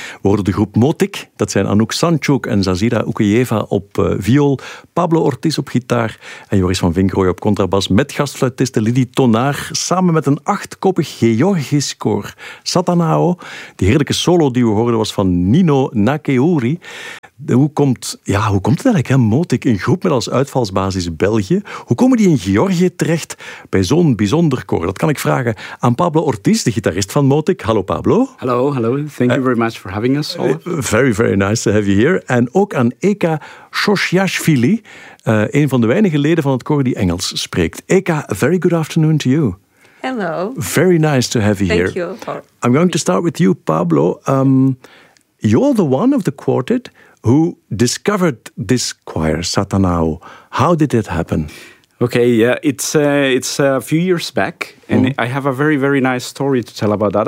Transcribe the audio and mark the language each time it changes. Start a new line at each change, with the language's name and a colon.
Dutch: We horen de groep Motik, dat zijn Anouk Sanchuk en Zazira Ukeyeva op viool, Pablo Ortiz op gitaar en Joris van Vinkrooy op contrabas met gastfluitiste Lidie Tonaar samen met een achtkoppig Georgisch koor, Satanao. Die heerlijke solo die we hoorden was van Nino Nakeuri. Hoe komt het eigenlijk, hè? Motik, een groep met als uitvalsbasis België. Hoe komen die in Georgië terecht bij zo'n bijzonder koor? Dat kan ik vragen aan Pablo Ortiz, de gitarist van Motik. Hallo, Pablo. Hallo.
English: Thank you very much for having us. Very, very nice to have you here.
Dutch: En ook aan Eka Shoshyashvili, een van de weinige leden van het koor die Engels spreekt.
English: Eka, very good afternoon to you. Hello. Very nice to have you here. Thank you. I'm going to start with you, Pablo. You're the one of the quartet who discovered this choir, Satanao. How did it happen? Okay, yeah, it's a few years back, and I have a very, very nice story to tell about that.